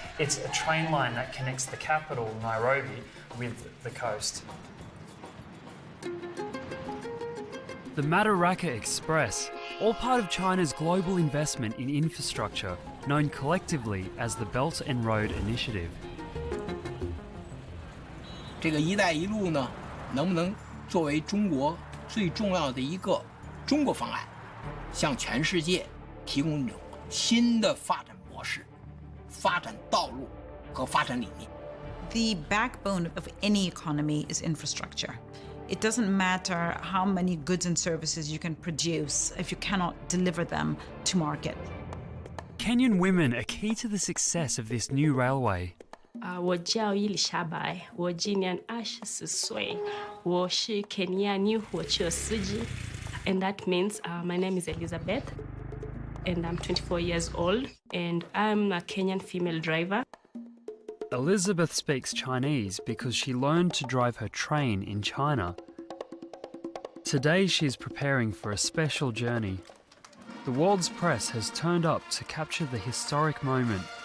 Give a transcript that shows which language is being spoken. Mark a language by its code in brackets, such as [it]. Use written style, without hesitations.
[en] It's a train line that connects the capital, Nairobi, with the coast. The Madaraka Express, all part of China's global investment in infrastructure, known collectively as the Belt and Road Initiative. [zh] 这个“一带一路”呢，能不能作为中国最重要的一个中国方案，向全世界提供一种新的发展模式、发展道路和发展理念。 [en] The backbone of any economy is infrastructure. It doesn't matter how many goods and services you can produce if you cannot deliver them to market. Kenyan women are key to the success of this new railway. [zh] 我叫伊丽莎白，我今年24岁，我是肯尼亚女火车司机。 [en] And that means my name is Elizabeth, and I'm 24 years old, and I'm a Kenyan female driver. Elizabeth speaks Chinese because she learned to drive her train in China. Today she's preparing for a special journey. The world's press has turned up to capture the historic moment.